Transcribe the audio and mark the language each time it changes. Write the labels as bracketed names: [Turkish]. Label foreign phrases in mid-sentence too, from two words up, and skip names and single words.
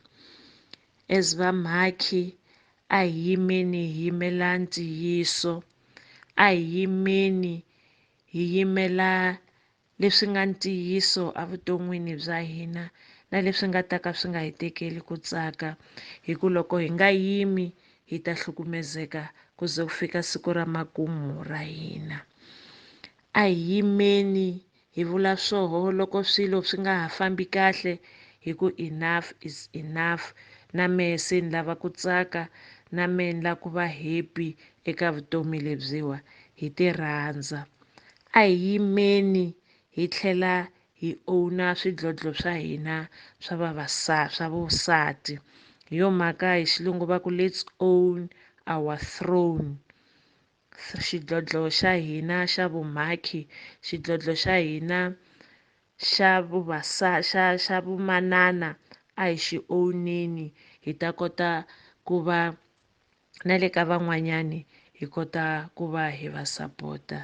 [Tsonga] As vamhakhi a hi yimeni hi yimela ntiyiso, a hi yimeni hi yimela leswi nga ntiyiso evuton'wini bya hina na leswi nga ta ka swi nga hi tekeli ku tsaka. Hi ku loko hi nga yimi hi ta hlukumezeka ku ze ku fika siku ra makumu ra hina. A hi yimeni hi vula swoho loko swilo swi nga ha fambi kahle hi ku [English] enough is enough, [Tsonga] na mehe se ni lava ku tsaka, na mehe ni lava ku va happy eka vutomi lebyiwa. Hi ti rhandza. A hi yimeni hi tlhela hi own swidlodlo swa hina swa vusati. Hi yo mhaka hi xilungu va ku [English] let's own our throne. [Tsonga] Xidlodlo xa hina xa vumhakhi, xidlodlo xa hina xa vumanana a hi xi own-eni hi ta kota ku va na le ka van'wanyani hi kota ku va hi va sapota.